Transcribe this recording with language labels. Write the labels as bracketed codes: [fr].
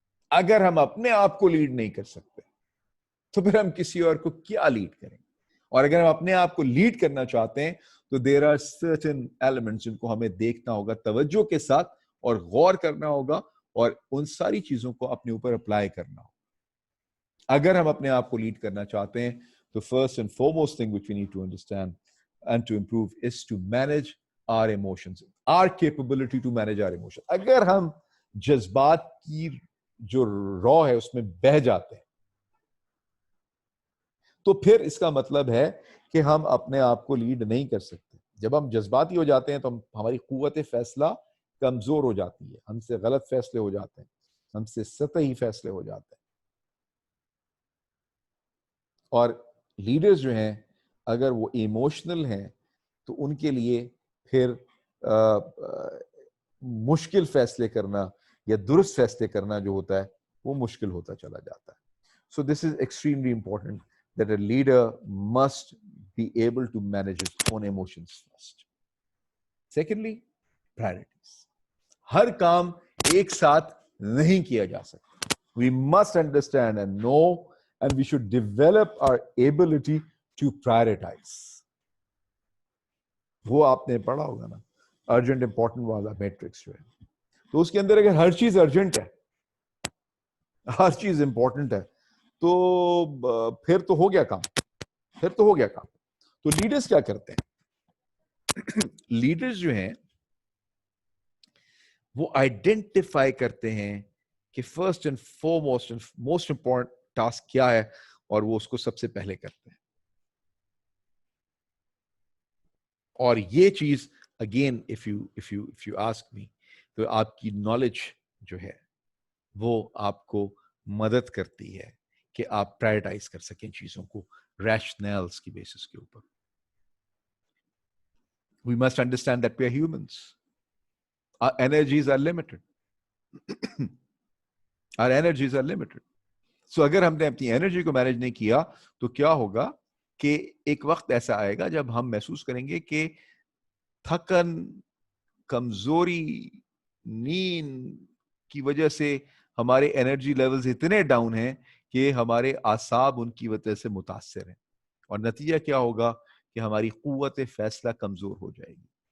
[ur] اگر ہم اپنے آپ کو لیڈ نہیں کر سکتے تو پھر ہم کسی اور کو کیا لیڈ کریں گے؟ اور اگر ہم اپنے آپ کو لیڈ کرنا چاہتے ہیں تو [en] there are certain elements [ur] جن کو ہمیں دیکھنا ہوگا توجہ کے ساتھ اور غور کرنا ہوگا اور ان ساری چیزوں کو اپنے اوپر اپلائی کرنا ہوگا. اگر ہم اپنے آپ کو لیڈ کرنا چاہتے ہیں تو [en] first and foremost thing which we need to understand and to improve is to manage our emotions, our capability to manage our emotions. [ur] اگر ہم جذبات کی جو رو ہے اس میں بہہ جاتے ہیں تو پھر اس کا مطلب ہے کہ ہم اپنے آپ کو لیڈ نہیں کر سکتے. جب ہم جذباتی ہو جاتے ہیں تو ہماری قوت فیصلہ کمزور ہو جاتی ہے، ہم سے غلط فیصلے ہو جاتے ہیں، ہم سے سطحی فیصلے ہو جاتے ہیں. اور لیڈرز جو ہیں اگر وہ ایموشنل ہیں تو ان کے لیے پھر مشکل فیصلے کرنا یا درست فیصلے کرنا جو ہوتا ہے وہ مشکل ہوتا چلا جاتا ہے. [en] So this is extremely important that a leader must be able to manage his own emotions first. Secondly, priorities. [ur] ہر کام ایک ساتھ نہیں کیا جا سکتا. [en] We must understand and know and we should develop our ability to prioritize. [ur] وہ آپ نے پڑھا ہوگا نا ارجنٹ امپورٹنٹ والا میٹرکس جو ہے، تو اس کے اندر اگر ہر چیز ارجنٹ ہے، ہر چیز امپورٹنٹ ہے تو پھر تو ہو گیا کام، تو لیڈرز کیا کرتے ہیں؟ لیڈرز جو ہیں وہ آئیڈینٹیفائی کرتے ہیں کہ [en] first and foremost most important task [ur] کیا ہے اور وہ اس کو سب سے پہلے کرتے ہیں. اور یہ چیز again [en] if you ask me, [ur] تو آپ کی نالج جو ہے وہ آپ کو مدد کرتی ہے کہ آپ پرائرٹائز کر سکیں چیزوں کو ریشنلز کی بیسس کے اوپر. [en] We must understand that we are humans. Our energies are limited. Our energies are limited. [ur] So اگر ہم نے اپنی انرجی کو مینیج نہیں کیا تو کیا ہوگا کہ ایک وقت ایسا آئے گا جب ہم محسوس کریں گے کہ تھکن، کمزوری، نیند کی وجہ سے ہمارے انرجی لیولز اتنے ڈاؤن ہیں کہ ہمارے اعصاب ان کی وجہ سے متاثر ہیں، اور نتیجہ کیا ہوگا کہ ہماری قوت فیصلہ کمزور ہو جائے گی.